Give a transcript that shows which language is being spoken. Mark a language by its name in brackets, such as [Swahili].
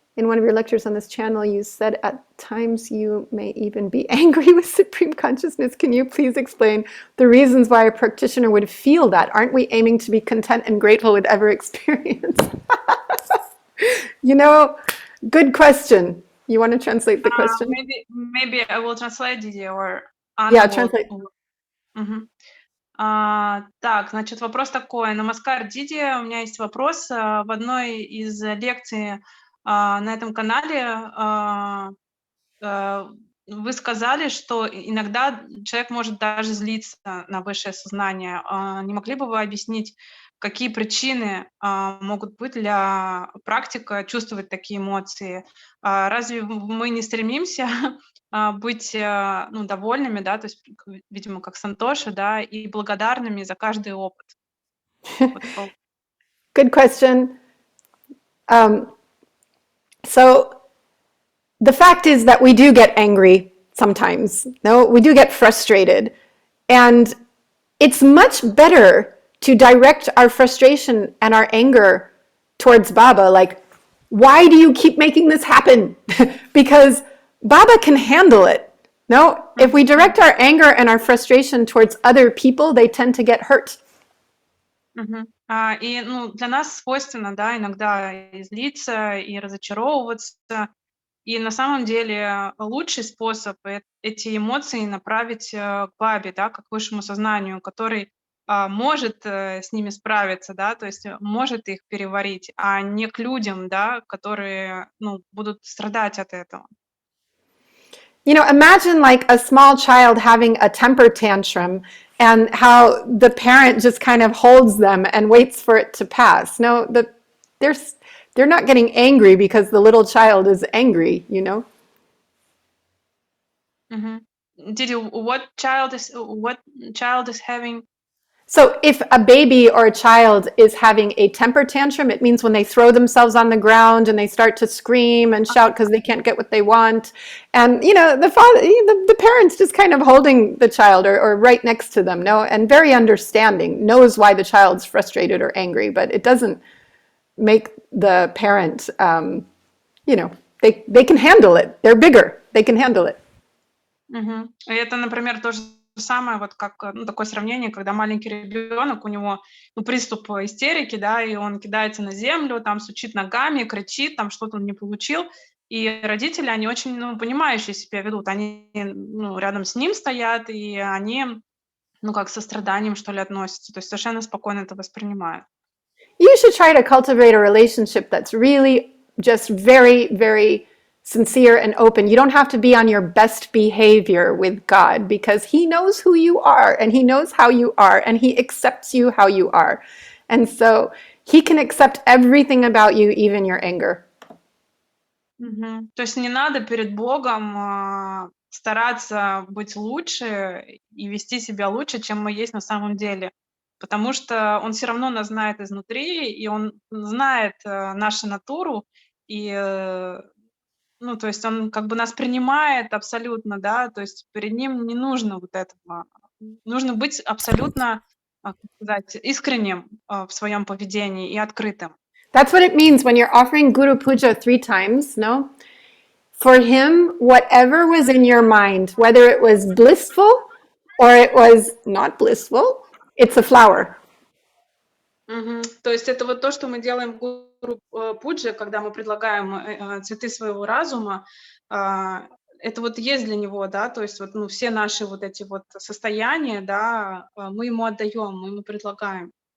[English] In one of your lectures on this channel, you said at times you may even be angry with Supreme Consciousness. Can you please explain the reasons why a practitioner would feel that? Aren't we aiming to be content and grateful with every experience? Good question. You want to translate the question? Maybe I will translate, Didi, or Anna Yeah, will... translate. [Russian] Так, значит, вопрос такой. Намаскар, Диди, у меня есть вопрос. В одной из лекций на этом канале вы сказали, что иногда человек может даже злиться на высшее сознание. Не могли бы вы объяснить, какие причины могут быть для практика чувствовать такие эмоции? Разве мы не стремимся быть довольными, да, то есть, видимо, как Сантоши, да, и благодарными за каждый опыт? [English] Good question. So the fact is that we do get angry sometimes. No, we do get frustrated. And it's much better to direct our frustration and our anger towards Baba, like, why do you keep making this happen? Because Baba can handle it. No, if we direct our anger and our frustration towards other people, they tend to get hurt. [Russian] И для нас свойственно, да, иногда и злиться, и разочаровываться. И на самом деле лучший способ эти эмоции направить к Бабе, да, как высшему сознанию, который может с ними справиться, да, то есть может их переварить, а не к людям, да, которые будут страдать от этого. [English] You know, imagine like a small child having a temper tantrum and how the parent just kind of holds them and waits for it to pass. No, they're not getting angry because the little child is angry, you know? Didi, what child is having? So if a baby or a child is having a temper tantrum, it means when they throw themselves on the ground and they start to scream and shout because they can't get what they want. And, you know, the parent's just kind of holding the child or right next to them, no? And very understanding, knows why the child's frustrated or angry, but it doesn't make the parent, you know, they can handle it. They're bigger. They can handle it. [Russian] И это, например, то же самое, вот как такое сравнение, когда маленький ребенок, у него приступ истерики, да, и он кидается на землю, там стучит ногами, кричит, там что-то он не получил, и родители, они очень, понимающие себя ведут, они, рядом с ним стоят, и они, как с состраданием, что ли, относятся, то есть совершенно спокойно это воспринимают. [English] You should try to cultivate a relationship that's really just very, very sincere and open. You don't have to be on your best behavior with God because He knows who you are and He knows how you are and He accepts you how you are. And so He can accept everything about you, even your anger. [Russian] То есть не надо перед Богом стараться быть лучше и вести себя лучше, чем мы есть на самом деле. Потому что Он все равно нас знает изнутри, и Он знает нашу натуру, и то есть Он как бы нас принимает абсолютно, да, то есть перед Ним не нужно вот этого. Нужно быть абсолютно, как сказать, искренним в своем поведении и открытым. [English] That's what it means when you're offering Guru Puja 3 times, no? For Him, whatever was in your mind, whether it was blissful or it was not blissful, it's a flower. [Russian] То есть это вот то, что мы делаем в Гуру Пудже, когда мы предлагаем цветы своего разума, это вот есть для него, да, то есть вот, все наши вот эти вот состояния, да, мы ему отдаем, мы ему предлагаем.